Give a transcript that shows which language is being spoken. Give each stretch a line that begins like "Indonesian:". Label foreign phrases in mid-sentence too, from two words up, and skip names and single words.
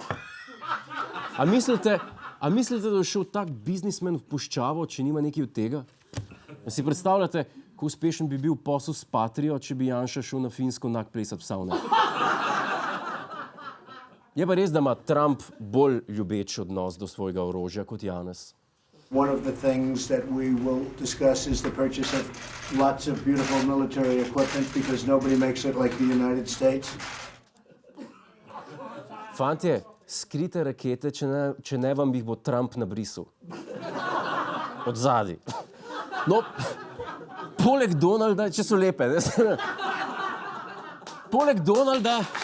Slovenian: A mislite, da je šel tak biznismen v puščavo, če nima nekaj od tega? Si predstavljate, kako uspešen bi bil posel s Patrijo, če bi Janša šel na Finsko nag plesat v savne? Je pa res, da ima Trump bolj ljubeč odnos do svojega orožja kot Janez.
English: One of the things that we will discuss is the purchase of lots of beautiful military equipment because nobody makes it like the United States.
Slovenian: Fantje, skrite rakete, če ne vam jih bo Trump nabrisal. Od zadaj. No, poleg Donalda, če so lepe, ne? Poleg Donalda...